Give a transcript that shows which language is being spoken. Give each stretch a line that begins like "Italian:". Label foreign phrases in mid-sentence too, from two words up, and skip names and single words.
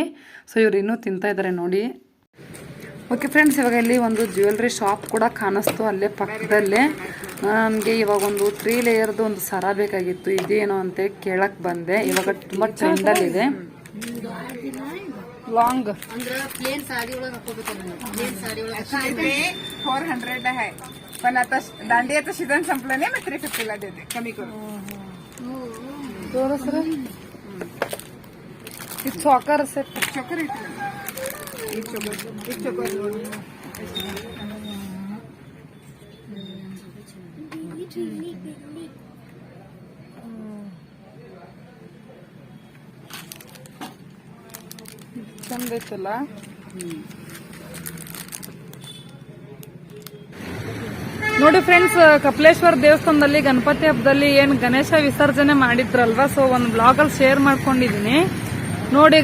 Kannada: ಸೊ ಇವ್ರು ಇನ್ನೂ ತಿಂತಾ ಇದ್ದಾರೆ ನೋಡಿ. ಓಕೆ ಫ್ರೆಂಡ್ಸ್, ಇವಾಗ ಇಲ್ಲಿ ಒಂದು ಜ್ಯುವೆಲ್ರಿ ಶಾಪ್ ಕೂಡ ಕಾಣಿಸ್ತು ಅಲ್ಲೇ ಪಕ್ಕದಲ್ಲೇ. ನನಗೆ ಇವಾಗ ಒಂದು 3 ಲೇಯರ್ದು ಒಂದು ಸರ ಬೇಕಾಗಿತ್ತು. ಇದೇನು ಅಂತೇಳಿ ಕೇಳಕ್ಕೆ ಬಂದೆ. ಇವಾಗ ತುಂಬ ಟ್ರೆಂಡಲ್ಲಿದೆ. ಲಾಂಗ್ ಅಂದ್ರೆ
Marathi: प्लेन साडी
Kannada: ಒಳಗೆ ಹಾಕೋಬೇಕು.
Marathi: प्लेन साडी ಒಳಗೆ 400 आहे, पण आता दांडियाचं सीझन संपलं नाही, मग 350 ला देते, कमी करू.
Kannada: ತೋರಿಸ್ರ ಇದು ಚೋಕರ್ ಸೆಟ್.
Marathi: चोकर एक चोकर
Kannada: ಚಂದ ಐತಲ್ಲ. ನೋಡಿ ಫ್ರೆಂಡ್ಸ್, ಕಪಿಲೇಶ್ವರ ದೇವಸ್ಥಾನದಲ್ಲಿ ಗಣಪತಿ ಹಬ್ಬದಲ್ಲಿ ಏನು ಗಣೇಶ ವಿಸರ್ಜನೆ ಮಾಡಿದ್ರಲ್ವಾ, ಸೊ ಒಂದು ಬ್ಲಾಗಲ್ಲಿ ಶೇರ್ ಮಾಡ್ಕೊಂಡಿದ್ದೀನಿ ನೋಡಿ.